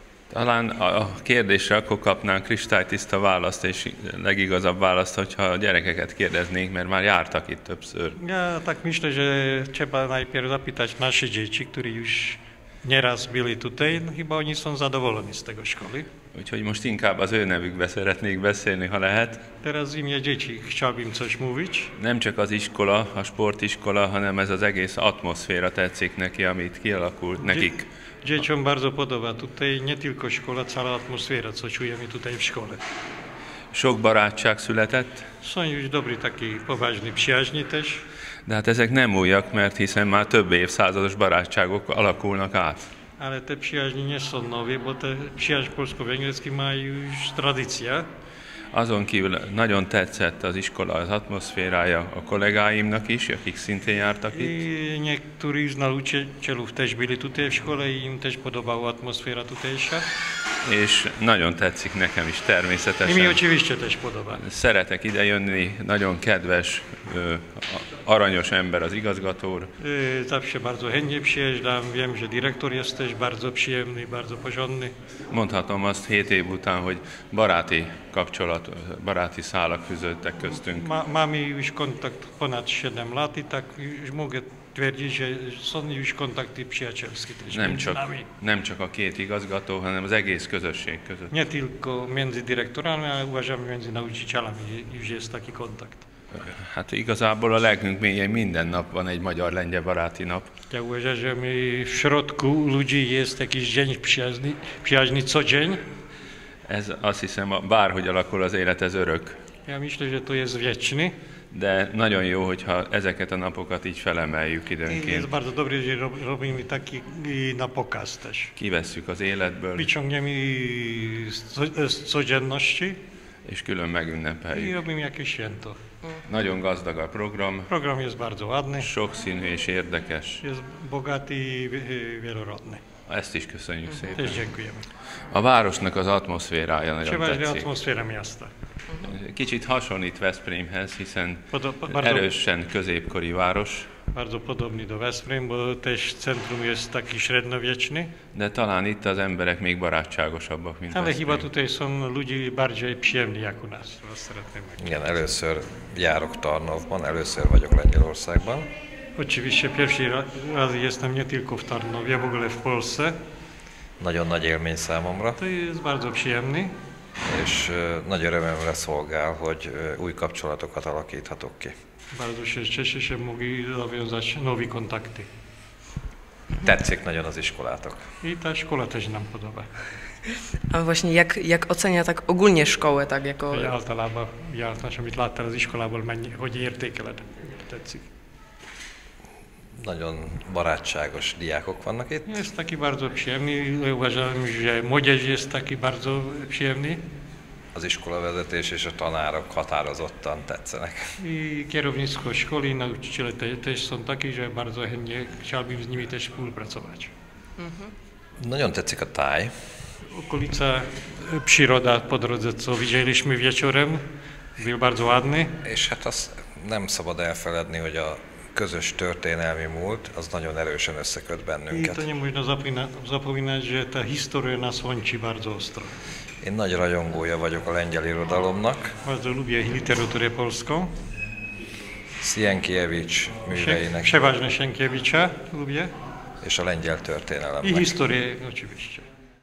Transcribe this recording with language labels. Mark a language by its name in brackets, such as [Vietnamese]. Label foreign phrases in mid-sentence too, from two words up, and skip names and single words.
[Hungarian] Talán a kérdésre akkor kapnánk kristálytiszta választ, és legigazabb választ, hogyha a gyerekeket kérdeznénk, mert már jártak itt többször. [Polish] Ja tak myślę, że trzeba najpierw zapytać nasze dzieci, które już nieraz byli tutaj, chyba oni są zadowoleni z tego szkoły. [Hungarian] Úgyhogy most inkább az ő nevükbe szeretnék beszélni, ha lehet. [Polish] Teraz w imię dzieci chciałbym coś mówić. [Hungarian] Nem csak az iskola, a sportiskola, hanem ez az egész atmoszféra tetszik neki, amit kialakult nekik. [Polish] Dzieciom bardzo podoba tutaj nie tylko szkoła, cała atmosfera, co czujemy tutaj w szkole. [Hungarian] Sok barátság született, [Polish] Są już dobry taki poważni przyjaźni też. [Hungarian] de hát ezek nem újak, mert hiszen már több évszázados barátságok alakulnak át. [Polish] Ale te przyjaźnie nie są nowe, bo te przyjaźń polsko-węgierski ma już tradycja. [Hungarian] Azon kívül nagyon tetszett az iskola, az atmoszférája a kollégáimnak is, akik szintén jártak itt. [Polish] I niektórzy z nauczycielów też byli tutaj w szkole i im też podobała atmosfera tutejsza. [Hungarian] És nagyon tetszik nekem is [Polish] I mi [Hungarian] természetesen. [Polish] oczywiście też podoba. [Hungarian] Szeretek ide jönni, nagyon kedves, aranyos ember az igazgató úr. [Polish] Zawsze bardzo chętnie przyjeżdżam. Wiem, że dyrektor jest też bardzo przyjemny, bardzo porządny. [Hungarian] Mondhatom azt 7 év után, hogy baráti kapcsolat, baráti szálak fűződtek köztünk. [Polish] Mamy już kontakt ponad 7 lat i tak już mogę twierdzić, że są już kontakty przyjacielskie też między nami. [Hungarian] Nem csak a két igazgató, hanem az egész közösség között. [Polish] Nie tylko między dyrektorami, ale uważam między nauczycielami już jest taki kontakt. [Hungarian] Hát igazából a lelkünk mélyén minden nap van egy magyar-lengyel baráti nap. [Polish] Ja uważam, że my w środku ludzi jest jakiś dzień przyjaźni co dzień. [Hungarian] Ez azt hiszem, bárhogy alakul az élet, ez örök. [Polish] Ja myślę, że to jest wieczny. [Hungarian] De nagyon jó, hogyha ezeket a napokat így felemeljük [Polish] I jest [Hungarian] időnként. [Polish] bardzo dobre, że robimy taki na pokaz też. [Hungarian] Kivesszük az életből, [Polish] Wyciągniemy z codzienności [Hungarian] és külön [Polish] i [Hungarian] megünnepeljük. [Polish] robimy jakieś święto. [Hungarian] Nagyon gazdag a program, [Polish] Program jest bardzo ładny, [Hungarian] sokszínű és érdekes. [Polish] jest bogaty i wielorodny. [Hungarian] Ezt is köszönjük szépen. [Polish] Też dziękujemy. [Hungarian] A városnak az atmoszférája nagyon [Polish] Przeważnie [Hungarian] tetszik. [Polish] atmosfera miasta. [Hungarian] Kicsit hasonlít Veszprémhez, hiszen [Polish] Bardzo, [Hungarian] erősen középkori város, [Polish] bardzo podobny do Veszprém, bo też centrum jest taki średniowieczny. [Hungarian] de talán itt az emberek még barátságosabbak, mint [Polish] Ale chyba [Hungarian] Veszprém. [Polish] tutaj są ludzie bardziej przyjemni jak u nas. [Hungarian] Igen, először járok Tarnówban, először vagyok Lengyelországban. [Polish] Oczywiście pierwszy raz jestem nie tylko w Tarnowie, w ogóle w Polsce. [Hungarian] Nagyon nagy élmény számomra, [Polish] To jest bardzo przyjemny. [Hungarian] és nagy örömömre szolgál, hogy új kapcsolatokat alakíthatok ki. [Polish] Bardzo się cieszę, że mogli nawiązać nowe kontakty. [Hungarian] Tetszik nagyon az iskolátok. [Polish] I ta szkoła też nam podoba. A właśnie jak ocenia tak ogólnie szkołę, tak jako... [Hungarian] Hogy általában jártás, amit láttál az iskolából, hogy értékeled? Tetszik. Nagyon barátságos diákok vannak itt. [Polish] Jest taki bardzo przyjemny. Uważam, że młodzież jest taki bardzo przyjemny. [Hungarian] Az iskolavezetés és a tanárok határozottan tetszenek. [Polish] I kierownictwo szkoły i nauczyciele też są taki, że bardzo chętnie chciałbym z nimi też współpracować. [Hungarian] Nagyon tetszik a táj. [Polish] Okolica, przyroda po drodze, co widzieliśmy wieczorem, był bardzo ładny. [Hungarian] És hát azt nem szabad elfeledni, hogy a közös történelmi múlt az nagyon erősen összeköt [Polish] I [Hungarian] bennünket. [Polish] to nie można zapominać, że ta historia nas łączy bardzo ostro. [Hungarian] Én nagy rajongója vagyok a lengyel irodalomnak. [Polish] Bardzo lubię literaturę polską. [Hungarian] Sienkiewicz műveinek [Polish] Przeważnie Sienkiewicza lubię. [Hungarian] és a lengyel [Polish] I [Hungarian] történelemnek. [Polish] historię oczywiście.